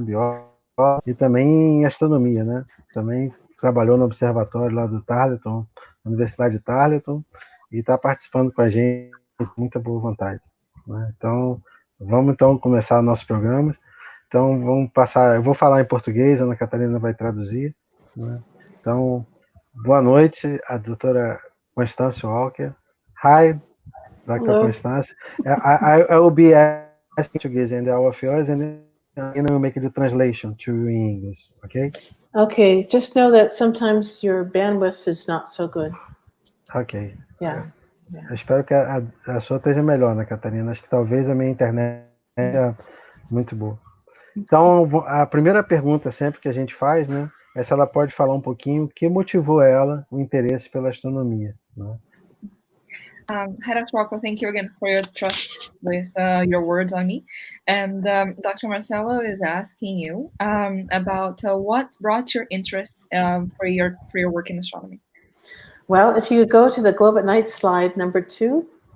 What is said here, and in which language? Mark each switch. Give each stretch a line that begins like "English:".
Portuguese: Bióloga, e também em astronomia, né? Também trabalhou no observatório lá do Tarleton, na Universidade de Tarleton, e está participando com a gente com muita boa vontade, né? Então, vamos então começar o nosso programa. Então, vamos passar, eu vou falar em português, a Ana Catarina vai traduzir, né? Então, boa noite, a doutora Constance Walker.
English: Hi, Dr. Hello. Constance. I will be asking Portuguese and all of yours, and then we'll make the translation to English, okay? Okay, just know that sometimes your bandwidth is not so good. Ok. Yeah.
Portuguese: Eu espero que a sua esteja melhor, né, Catarina? Acho que talvez a minha internet seja muito boa. Então, a primeira pergunta sempre que a gente faz, né, é se ela pode falar um pouquinho o que motivou ela o interesse pela astronomia, né?
English: Hi, Dr. Walker, thank you again for your trust with your words on me. And Dr. Marcelo is asking you about what brought your interest for your work in astronomy. Well, if you could go to the Globe at Night slide number 2.